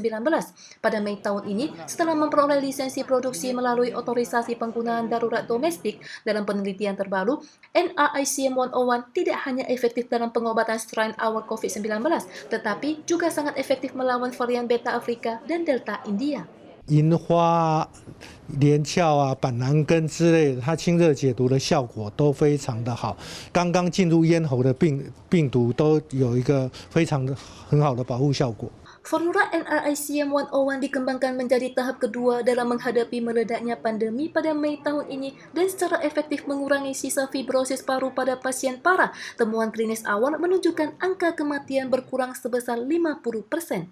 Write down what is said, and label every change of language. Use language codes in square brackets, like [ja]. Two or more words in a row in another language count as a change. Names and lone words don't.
[id] Pada Mei tahun ini, setelah memperoleh lisensi produksi melalui otorisasi penggunaan darurat domestik, dalam penelitian terbaru, NAICM-101 tidak hanya efektif dalam pengobatan strain awal COVID-19, tetapi juga sangat efektif melawan varian Beta Afrika dan Delta India. [zh] 樱花、连翘板蓝根之类的，它清热解毒的效果都非常的好。刚刚进入咽喉的病毒都有一个很好的保护效果。 [id] Formula NAICM-101 dikembangkan menjadi tahap kedua dalam menghadapi meledaknya pandemi pada Mei tahun ini dan secara efektif mengurangi sisa fibrosis paru pada pasien parah. Temuan klinis awal menunjukkan angka kematian berkurang sebesar 50%.